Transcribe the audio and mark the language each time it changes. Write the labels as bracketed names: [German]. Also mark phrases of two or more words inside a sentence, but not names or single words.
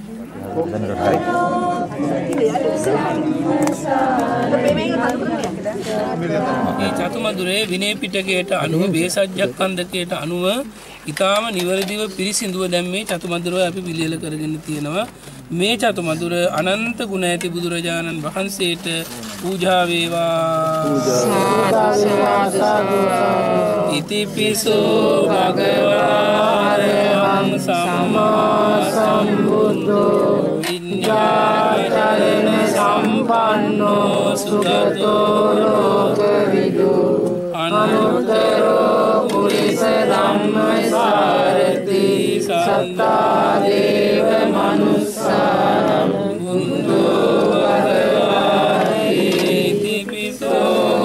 [Sinhala] මේ චතුමදුරේ විනය පිටකයට අනුව බේසජ්ජක්ඛන්දකයට අනුව ඊටාම නිවැරදිව පිරිසිදුව දැන් මේ චතුමදුර අපි පිළියෙල කරගෙන තියෙනවා. මේ චතුමදුර අනන්ත ගුණ ඇති බුදුරජාණන් වහන්සේට පූජා වේවා. [Pali] ඉතිපිසෝ භගවාරහං සම්මා සම්බුද්ධෝ විඤ්ඤාචරණ සම්පන්නෝ සුගතෝ ලෝකවිදු අනුත්තරෝ පුරිස ධම්මසාරති සත්තා දේව මනුස්සානම් බුද්ධෝ භගවාති ඉතිපිසෝ